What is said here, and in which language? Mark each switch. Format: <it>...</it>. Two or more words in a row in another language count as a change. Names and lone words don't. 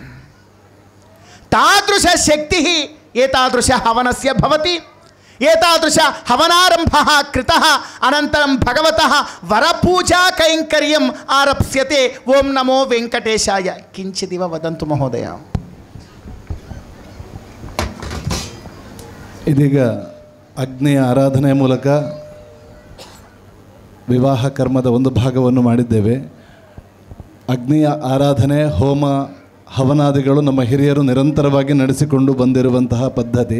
<sa>तादृशशक्तिः एतादृश हवनस्य भवति। एतादृश हवनारम्भः कृतः अनन्तरं भगवतः वरपूजा कैङ्कर्यम् आरप्स्यते। ओं नमो वेङ्कटेशाय। किञ्चिदिव वदन्तु महोदय।</sa> <kn>ಇದೀಗ ಅಗ್ನಿಯ ಆರಾಧನೆಯ ಮೂಲಕ ವಿವಾಹ ಕರ್ಮದ ಒಂದು ಭಾಗವನ್ನು ಮಾಡಿದ್ದೇವೆ. ಅಗ್ನಿಯ ಆರಾಧನೆ ಹೋಮ ಹವನಾದಿಗಳು ನಮ್ಮ ಹಿರಿಯರು ನಿರಂತರವಾಗಿ ನಡೆಸಿಕೊಂಡು ಬಂದಿರುವಂತಹ ಪದ್ಧತಿ.</kn>